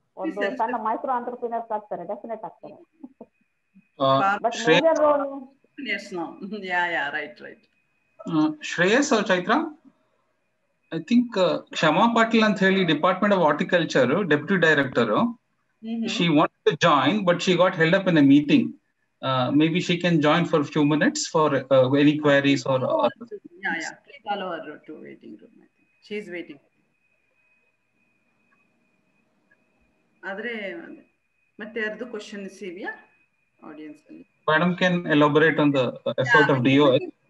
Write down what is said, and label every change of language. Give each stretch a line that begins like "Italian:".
Kannada: ಒಂದು ಸಣ್ಣ micro entrepreneurs ಆಗ್ತಾರೆ, ಡೆಫಿನೆಟ್ ಆಗ್ತಾರೆ.
English: But major role Yes, no. Yeah, right. Shreyas or Chaitra? I think Kshama Patil
Kannada: ಅಂತ ಹೇಳಿ
English: Department of horticulture deputy director. She wanted to join, but she got held up in a meeting. Maybe she can join for a few minutes for any queries or. Yeah. Please allow her to waiting room. I think she is waiting.
Kannada: Adre ಮತ್ತೆ ಯಾರ್ದು question ಇದೆಯಾ audience ಅಲ್ಲಿ?
English: Madam can elaborate on the effort of DOH.